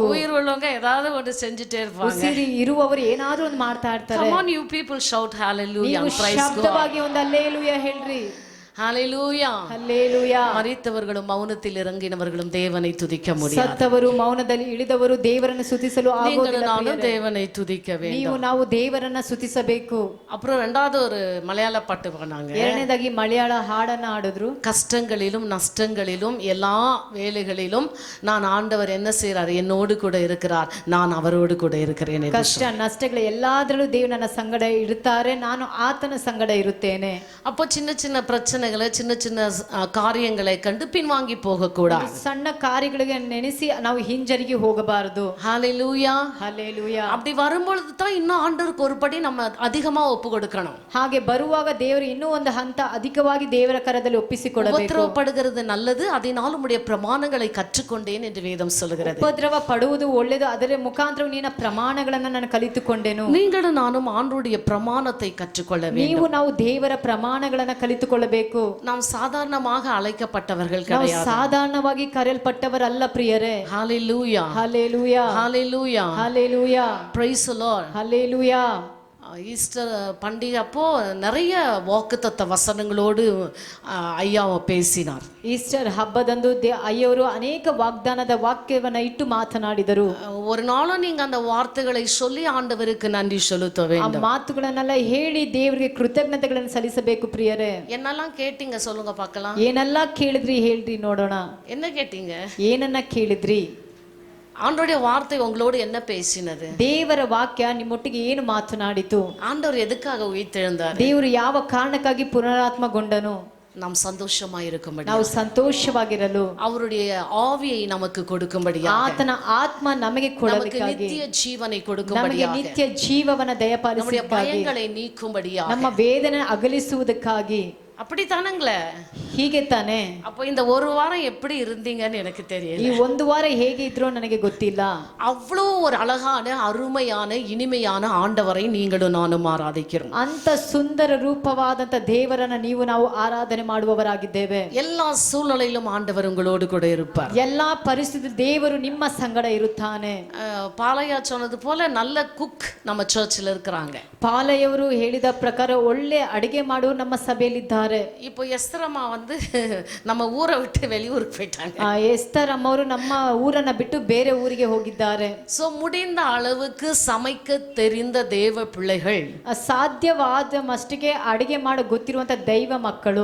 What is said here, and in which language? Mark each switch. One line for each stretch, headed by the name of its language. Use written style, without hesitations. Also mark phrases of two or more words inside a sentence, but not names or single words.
Tamil: உயிர் உள்ளவங்க ஏதாவது ஒன்று செஞ்சுட்டே இருப்பாங்க.
Kannada: ಉಸಿರು ಇರುವವರು ಏನಾದರೂ ಒಂದು ಮಾಡ್ತಾ ಇರ್ತಾರೆ.
English: Come on you people, shout hallelujah and praise God.
Kannada: ಶಬ್ದವಾಗಿ ಒಂದು அல்லேலூயா ಹೇಳ್ರಿ.
Tamil: ஹalleluya. ஹல்லேலூயா. மரித்தவர்களும் மௌனத்தில் இறங்கினவர்களும் தேவனை துதிக்க முடியாது.
Kannada: ಸತ್ತವರು ಮೌನದಲ್ಲಿ ಇಳಿದವರು ದೇವರನ್ನು ಸ್ತುತಿಸಲು ಆಗೋದಿಲ್ಲ.
Tamil: நானும் தேவனை துதிக்க வேண்டும்.
Kannada: ನೀವು ನಾವು ದೇವರನ್ನ ಸ್ತುತಿಸಬೇಕು.
Tamil: அப்புறம் ரெண்டாவது ஒரு மலையாள பாட்டு பாடினாங்க.
Kannada: ಎರಡನೇದಾಗಿ ಮಲಯಾಳ ಹಾಡನ್ನ ಹಾಡಿದ್ರು.
Tamil: கஷ்டங்களிலும் நஷ்டங்களிலும் எல்லா வேலைகளிலும் நான் ஆண்டவர் என்ன செய்றார், என்னோடு கூட இருக்கிறார், நான் அவரோடு கூட இருக்கிறேன்.
Kannada: ಕಷ್ಟ ನಷ್ಟಗಳು ಎಲ್ಲಾದ್ರಲ್ಲೂ ದೇವರು ನನ್ನ ಸಂಗಡ ಇರುತ್ತಾರೆ, ನಾನು ಆತನ ಸಂಗಡ ಇರುತ್ತೇನೆ.
Tamil: அப்போ சின்ன சின்ன பிரச்சனைகளை, சின்ன சின்ன காரியங்களை கண்டு பின்வாங்கி போக கூடாது.
Kannada: ಸಣ್ಣ ಕಾರ್ಯಗಳಿಗೆ ನೆನೆಸಿ ನಾವು ಹಿಂಜರಿಗೆ ಹೋಗಬಾರದು.
Tamil: ஹalleluya.
Kannada: ಹಲ್ಲೇಲೂಯಾ.
Tamil: அப்படி வரும்பொழுது தான் இன்னும் ஆண்டவருக்கு ஒருபடி நம்ம அதிகமா ஒப்பு கொடுக்கணும்.
Kannada: ಹಾಗೆ ಬರುವಾಗ ದೇವರು ಇನ್ನೂ ಒಂದು ಹಂತ ಅಧಿಕವಾಗಿ ದೇವರ ಕರದಲ್ಲಿ ಒಪ್ಪಿಸಿಕೊಡಬೇಕು.
Tamil: உபத்திரவப்படுகிறது நல்லது, அதனால் உம்முடைய பிரமாணங்களை கற்றுக்கொண்டேன் என்று வேதம் சொல்கிறது.
Kannada: ಉಪದ್ರವ ಪಡುವುದು ಒಳ್ಳೆಯದು, ಅದರ ಮುಖಾಂತರ ನಿನ್ನ ಪ್ರಮಾಣಗಳನ್ನು ನಾನು ಕಲಿತುಕೊಂಡೆನು.
Tamil: நீங்களும் நானும் ஆண்டவருடைய பிரமாணத்தை கற்றுக்கொள்ள வேண்டும்.
Kannada: ನೀವು ನಾವು ದೇವರ ಪ್ರಮಾಣಗಳನ್ನು ಕಲಿತುಕೊಳ್ಳಬೇಕು.
Tamil: நாம் சாதாரணமாக அழைக்கப்பட்டவர்கள்
Kannada: ನಾವು
Tamil: கிடையாது.
Kannada: ಸಾಧಾರಣವಾಗಿ ಕರೆಯಲ್ಪಟ್ಟವರಲ್ಲ ಪ್ರಿಯರೇ.
Tamil: ஹalleluya.
Kannada: ಹಲ್ಲೇಲೂಯಾ.
Tamil: ஹalleluya.
Kannada: ಹಲ್ಲೇಲೂಯಾ.
English: praise the Lord.
Kannada: ಹಲ್ಲೇಲೂಯಾ.
Tamil: ஈஸ்டர் பண்டிகை அப்போ நிறைய வாக்குத்தத்த வசனங்களோடு ஐயா பேசினார்.
Kannada: ಈಸ್ಟರ್ ಹಬ್ಬದಂದು ಅಯ್ಯವರು ಅನೇಕ ವಾಗ್ದಾನದ ವಾಕ್ಯವನ್ನ ಇಟ್ಟು ಮಾತನಾಡಿದರು.
Tamil: ஒரு நாளும் நீங்க அந்த வார்த்தைகளை சொல்லி ஆண்டவருக்கு நன்றி செலுத்த
Kannada: ಆ
Tamil: வேண்டும்.
Kannada: ಮಾತುಗಳನ್ನೆಲ್ಲ ಹೇಳಿ ದೇವರಿಗೆ ಕೃತಜ್ಞತೆಗಳನ್ನು ಸಲ್ಲಿಸಬೇಕು ಪ್ರಿಯರೇ.
Tamil: என்னெல்லாம் கேட்டீங்க சொல்லுங்க பார்க்கலாம்.
Kannada: ಏನೆಲ್ಲ ಕೇಳಿದ್ರಿ ಹೇಳ್ರಿ ನೋಡೋಣ.
Tamil: என்ன கேட்டீங்க?
Kannada: ಏನನ್ನ ಕೇಳಿದ್ರಿ?
Tamil: ஆண்டவருடைய வார்த்தை உங்களோடு என்ன பேசினது?
Kannada: ದೇವರ ವಾಕ್ಯ ನಿಮ್ಮೊಟ್ಟಿಗೆ ಏನು ಮಾತನಾಡಿತು?
Tamil: ஆண்டவர் எதுக்காக உயிர்த்தெழுந்தார்?
Kannada: ದೇವರು ಯಾವ ಕಾರಣಕ್ಕಾಗಿ ಪುನರಾತ್ಮಗೊಂಡನು?
Tamil: நாம் சந்தோஷமாய் இருக்கும்படி
Kannada: ನಾವು ಸಂತೋಷವಾಗಿರಲು
Tamil: அவருடைய ஆவியை நமக்கு கொடுக்கும்படியாக
Kannada: ಆತನ ಆತ್ಮ ನಮಗೆ
Tamil: நமக்கு
Kannada: ಕೊಡಲಿಕ್ಕಾಗಿ
Tamil: நித்திய ஜீவனை
Kannada: ನಮಗೆ
Tamil: கொடுக்கும்படியாக
Kannada: ನಿತ್ಯ ಜೀವವನ
Tamil: நம்முடைய
Kannada: ದಯಪಾಲಿಸಲಿಕ್ಕಾಗಿ
Tamil: பயங்களை நீக்கும்படியாக
Kannada: ನಮ್ಮ ವೇದನೆ ಅಗಲಿಸುವುದಕ್ಕಾಗಿ
Tamil: அப்படித்தானுங்களே
Kannada: ಹೀಗೆ ತಾನೆ
Tamil: அப்போ இந்த ஒரு வாரம் எப்படி இருந்தீங்கன்னு எனக்கு தெரியல
Kannada: ಈ ಒಂದು ವಾರ ಹೇಗೆ ಇದ್ರೋ ನನಗೆ ಗೊತ್ತಿಲ್ಲ
Tamil: அவ்வளோ ஒரு அழகான அருமையான இனிமையான ஆண்டவரை நீங்களும் நானும் ஆராதிக்கிறோம்
Kannada: ಅಂತ ಸುಂದರ ರೂಪವಾದಂತ ದೇವರನ್ನ ನೀವು ನಾವು ಆರಾಧನೆ ಮಾಡುವವರಾಗಿದ್ದೇವೆ
Tamil: எல்லா சூழ்நிலையிலும் ஆண்டவர் உங்களோடு கூட இருப்பார்
Kannada: ಎಲ್ಲಾ ಪರಿಸ್ಥಿತಿ ದೇವರು ನಿಮ್ಮ ಸಂಗಡ ಇರುತ್ತಾನೆ
Tamil: பாலையா சொன்னது போல நல்ல குக் நம்ம சர்ச்சில் இருக்கிறாங்க
Kannada: ಪಾಲಯವರು ಹೇಳಿದ ಪ್ರಕಾರ ಒಳ್ಳೆ ಅಡಿಗೆ ಮಾಡುವ ನಮ್ಮ ಸಭೆಯಲ್ಲಿದ್ದಾರೆ
Tamil: இப்போ எஸ்தரம்மா வந்து நம்ம ஊரை விட்டு வெளியூருக்கு போயிட்டாங்க
Kannada: ಎಸ್ತರ್ ಅಮ್ಮವರು ನಮ್ಮ ಊರನ್ನ ಬಿಟ್ಟು ಬೇರೆ ಊರಿಗೆ ಹೋಗಿದ್ದಾರೆ
Tamil: ஸோ முடிந்த அளவுக்கு சமைக்க தெரிந்த தேவ பிள்ளைகள்
Kannada: ಸಾಧ್ಯವಾದ ಮಟ್ಟಿಗೆ ಅಡಿಗೆ ಮಾಡ ಗೊತ್ತಿರುವಂತ ದೈವ ಮಕ್ಕಳು